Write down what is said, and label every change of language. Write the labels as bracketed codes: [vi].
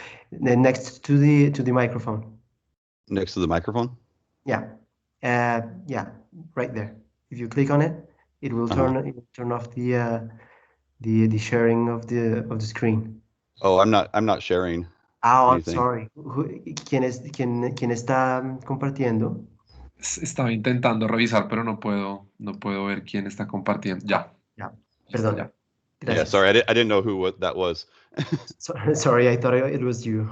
[en] Then next to the microphone. Next to the microphone? Yeah. Yeah, right there. If you click on it, it will turn off the sharing of the screen. Oh, I'm not sharing. Oh, I'm anything. sorry. [es] ¿Quién está compartiendo? Estaba intentando revisar, pero no puedo ver quién está compartiendo. Ya. Perdón. Ya. [en] Yeah, sorry, I didn't know who that was. Sorry, I thought it was you.